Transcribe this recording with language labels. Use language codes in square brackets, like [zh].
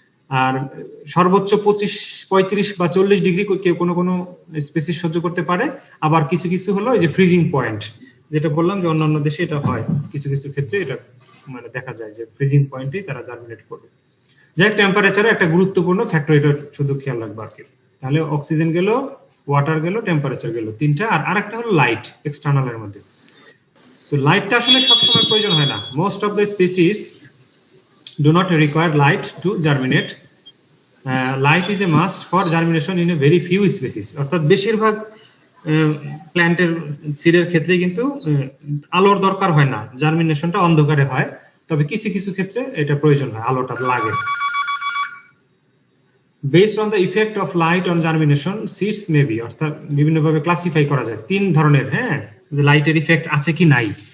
[bn] আর সর্বোচ্চ 25, 35 বা 40 ডিগ্রি কেউ কোনো কোনো স্পেসিস সহ্য করতে পারে, আবার কিছু কিছু হলো এই যে ফ্রিজিং পয়েন্ট, যেটা বললাম যে অন্যান্য দেশে এটা হয়, কিছু কিছু ক্ষেত্রে এটা মানে দেখা যায় যে ফ্রিজিং পয়েন্টেই তারা জার্মিনেট করবে। যাই টেম্পারেচারে একটা গুরুত্বপূর্ণ ফ্যাক্টর, এটা শুধু খেয়াল রাখবা আর কি। তাহলে অক্সিজেন গেল, ওয়াটার গেল, টেম্পারেচার গেল, তিনটা। আর আরেকটা হলো লাইট, এক্সটার্নাল এর মধ্যে। তো লাইটটা আসলে সবসময় প্রয়োজন হয় না। [en] Most of the species do not require light to germinate. Light is a must for germination in a very few species. [bn] অর্থাৎ বেশিরভাগ প্ল্যান্টের সিডের ক্ষেত্রে কিন্তু আলোর দরকার হয় না, জার্মিনেশনটা অন্ধকারে হয়, তবে কিছু কিছু ক্ষেত্রে এটা প্রয়োজন হয়, আলোটা লাগে। [en] Based on the effect of light on germination, seeds may be, [bn] অর্থাৎ বিভিন্নভাবে ক্লাসিফাই করা যায় তিন ধরনের, হ্যাঁ, যে লাইটের ইফেক্ট আছে কি নাই।